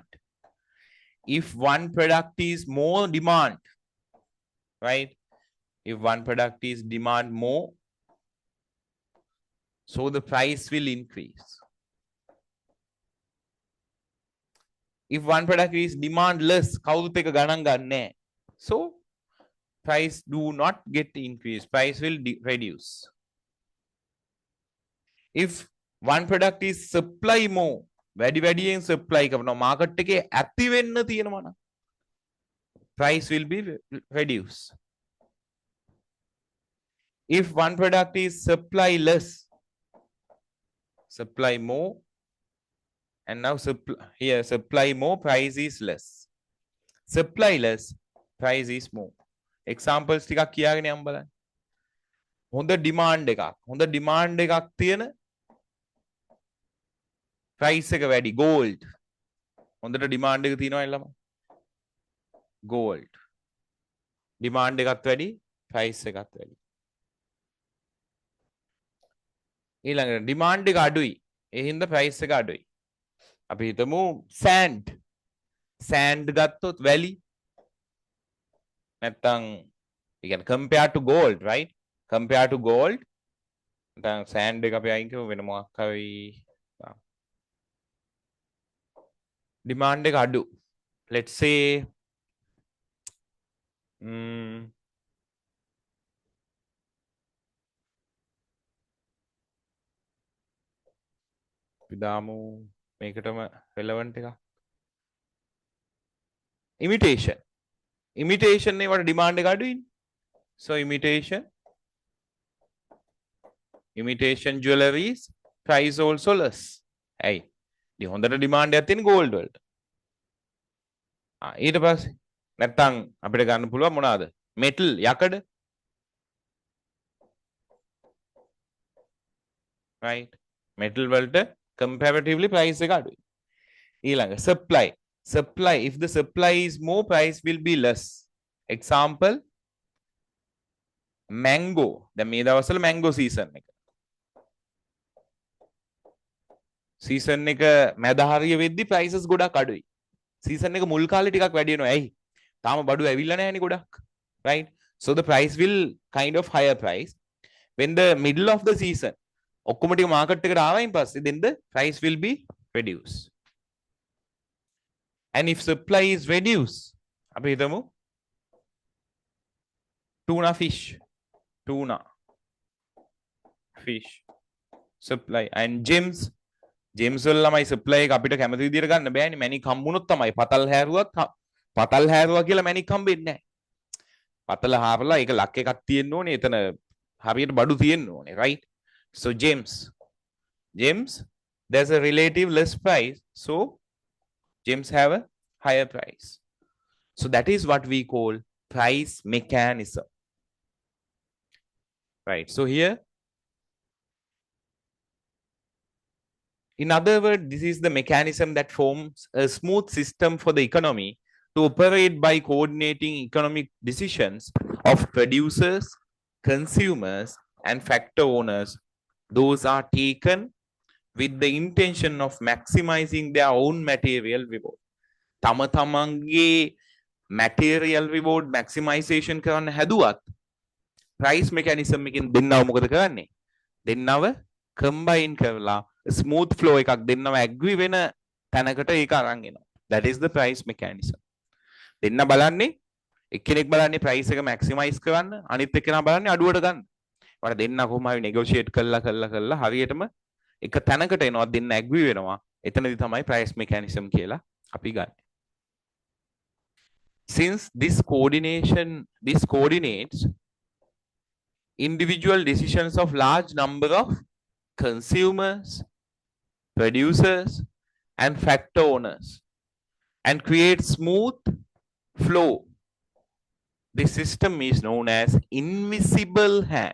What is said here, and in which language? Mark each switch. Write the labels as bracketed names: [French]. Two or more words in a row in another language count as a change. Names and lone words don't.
[English] If one product is more demand, right? If one product is demand more, so the price will increase. If one product is demand less, [Sinhala] කවුරුත් එක ගණන් ගන්නෑ. [English] So price do not get increased. Price will reduce. If one product is supply more, [Sinhala] වැඩියෙන් supply කරනවා market එකේ ඇති වෙන්න තියෙනවා නම් [English] price will be reduced. If one product is supply less, supply more, and now supply more, price is less. Supply less, price is more. [Sinhala] Examples ටිකක් කියාගෙන යමු බලන්න. හොඳ demand එකක් තියෙන price එක වැඩි gold. හොඳට demand එක තියෙනවා ළම. gold. demand එකත් වැඩි, price එකත් වැඩි. ඊළඟට demand එක අඩුයි. ඒ හින්දා price එක අඩුයි. අපි හිතමු sand. sand ගත්තොත් වැලි. නැත්තම් [English] again compare to gold, right? Compare to gold. [Sinhala] නැත්තම් sand එක අපි අයින් කරමු වෙන මොකක් හරි demand එක අඩු. [English] Let's say [Sinhala] විදාමු මේකටම relevant එකක්. imitation නේ වට demand එක අඩුයිනේ. [English] So imitation jewelries price also less. [Sinhala] ඇයි? ඉතින් හොඳට demand එකක් තියෙන gold වලට. ඊට පස්සේ නැත්තම් අපිට ගන්න පුළුවන් මොනවාද? [English] metal yakada, right? [Sinhala] Metal වලට comparatively price එක අඩුයි. ඊළඟ supply. [English] Supply, if the supply is more, price will be less. Example, mango. [Sinhala] දැන් මේ දවස්වල [English] mango season [Sinhala] එක. season එක මැද හරිය වෙද්දි prices ගොඩක් අඩුයි. season එක මුල් කාලේ ටිකක් වැඩි වෙනවා. ඇයි? තාම බඩු ඇවිල්ලා නැහැනේ ගොඩක්. [English] Right? So the price will kind of higher price. When the middle of the season, [Sinhala] ඔක්කොම ටික market එකට ආවයින් පස්සේ [English] then the price will be reduced. And if supply is reduced, [Sinhala] අපි හිතමු [English] tuna fish supply and gems [Sinhala] වල ළමයි supply එක අපිට කැමති විදිහට ගන්න බෑනේ. මැණික් හම්බුනොත් තමයි පතල් හැරුවා කියලා මැණික් හම්බෙන්නේ නැහැ. පතල හාරලා ඒක ලක් එකක් තියෙන්න ඕනේ. එතන හරියට බඩු තියෙන්න ඕනේ, [English] right? So gems there's a relative less price, so gems have a higher price. So that is what we call price mechanism, right? So here, in other words, this is the mechanism that forms a smooth system for the economy to operate by coordinating economic decisions of producers, consumers, and factor owners. Those are taken with the intention of maximizing their own material reward. [Sinhala] තම තමන්ගේ [English] material reward maximization [Sinhala] කරන්න හැදුවත් [English] price mechanism [Sinhala] එකෙන් දෙන්නව මොකද කරන්නේ? දෙන්නව combine කරලා [English] smooth flow [Sinhala] එකක් දෙන්නව agree වෙන තැනකට ඒක අරන් එනවා. [English] That is the price mechanism. [Sinhala] දෙන්න බලන්නේ එක්කෙනෙක් බලන්නේ price එක maximize කරන්න, අනිත් එක්කෙනා බලන්නේ අඩුවට ගන්න. වල දෙන්න කොහොම හරි negotiate කළා හරියටම එක තැනකට එනවා, දෙන්න agree වෙනවා. එතනදී තමයි [English] price mechanism [Sinhala] කියලා අපි ගන්න. [English] Since this coordinates individual decisions of large number of consumers, producers, and factor owners and creates smooth flow, this system is known as invisible hand.